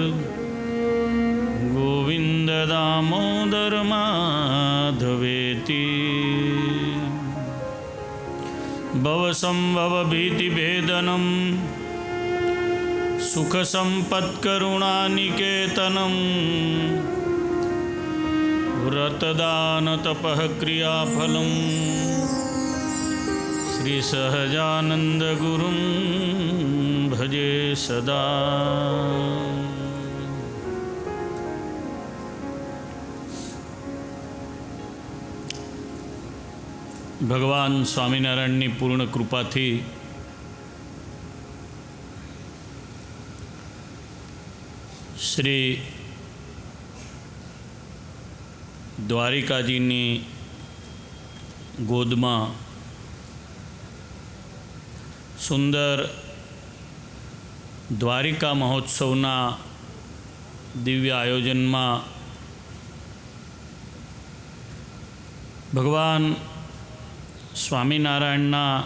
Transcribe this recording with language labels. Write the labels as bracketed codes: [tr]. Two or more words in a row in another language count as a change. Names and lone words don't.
[sa] गोविंद दामोदर माधवेति भवसंभव भीतिभेदनं सुखसम्पत्करुणानिकेतनं व्रतदानतपः क्रियाफलं श्रीसहजानन्दगुरुं भजे सदा। [gu] ભગવાન સ્વામિનારાયણની પૂર્ણ કૃપાથી શ્રી દ્વારિકાજીની ગોદમાં સુંદર દ્વારિકા મહોત્સવના દિવ્ય આયોજનમાં ભગવાન સ્વામિનારાયણના